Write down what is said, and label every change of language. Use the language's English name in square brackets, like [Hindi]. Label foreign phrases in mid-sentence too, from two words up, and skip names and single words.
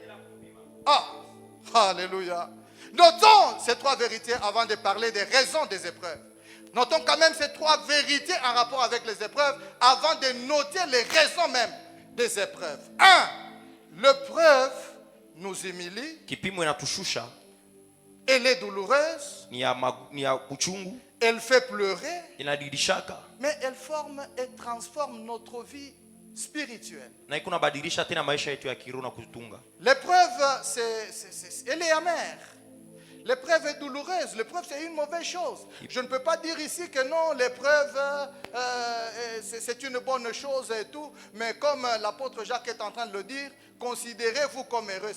[French] Ah, alléluia. Notons ces trois vérités avant de parler des raisons des épreuves. Notons quand même ces trois vérités en rapport avec les épreuves avant de noter les raisons même des épreuves. 1. L'épreuve nous humilie, [Swahili] Kipimo inatushusha, [French] elle est douloureuse, [Swahili] ni ya kuchungu, [French] elle fait pleurer, [Swahili] inadilishaka [French] mais elle forme et transforme notre vie spirituelle. [Swahili] na iko nabadilisha tena maisha yetu ya kiroho na kutunga. [French] L'épreuve, elle est amère. L'épreuve est douloureuse. L'épreuve, c'est une mauvaise chose. Je ne peux pas dire ici que non, l'épreuve, c'est une bonne chose et tout. Mais comme l'apôtre Jacques est en train de le dire, considérez-vous comme heureux.